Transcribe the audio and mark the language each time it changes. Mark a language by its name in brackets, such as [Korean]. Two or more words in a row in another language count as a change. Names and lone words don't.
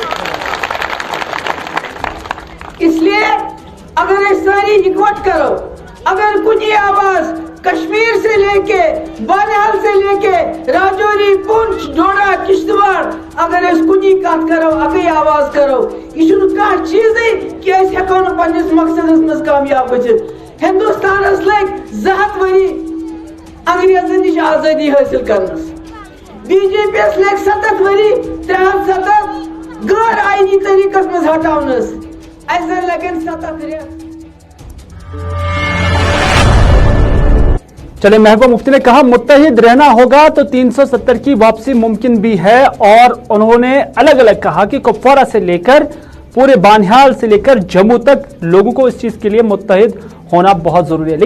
[Kashmiri] इसलिए अगर ये सारी इकट्ठ करो, अगर कुछ ये आवाज [Urdu] کشمیر سے لے کے بانہال سے لے کے [Kashmiri] राजौरी, पुंछ, डोडा, किश्तवाड़, अगर इस कुछ कत करो, अगर आवाज करो, यह कह चीज कि हेको पन्निस मकसदस मज कामयाब बचित। हिंदुस्तान लग 7 वरी अंग्रेजन निश आजादी हासिल करनस, BJP लग 7 वरी 370 गैर आईनी तरीकस मज हटावनस, अस लगन 7 रेत। [Urdu] چلے محبوبہ مفتی نے کہا متحد رہنا ہوگا تو 370 کی واپسی ممکن بھی ہے اور انہوں نے الگ الگ کہا کہ کپواڑہ سے لے کر پورے بانہال سے لے کر جموں تک لوگوں کو اس چیز کے لیے متحد ہونا بہت ضروری ہے.